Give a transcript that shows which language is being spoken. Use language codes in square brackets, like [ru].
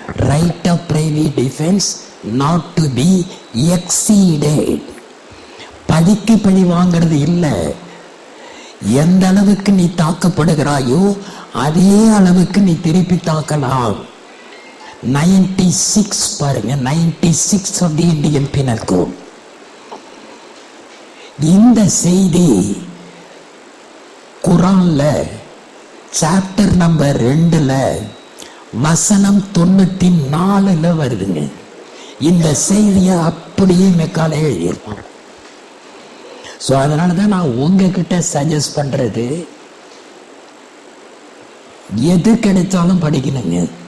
[en] Right of private defence not to be exceeded. [ta] படிக்கு பழி வாங்கிறது இல்லை. எந்த அளவுக்கு நீ தாக்கப்படுகிறாயோ அதே அளவுக்கு நீ திருப்பி தாக்கலாம். [en] 96 பாருங்க, 96 of the Indian Penal Code. [ta] இந்த செய்தி குர்ஆன்ல சாப்டர் நம்பர் 2ல வசனம் 94ல வருதுங்க. இந்த செய்தியை அப்படியே மெக்காலே எழுதியிருப்பான். ஸோ அதனாலதான் நான் உங்ககிட்ட சஜஸ்ட் பண்றது, எது கிடைச்சாலும் படிக்கணுங்க.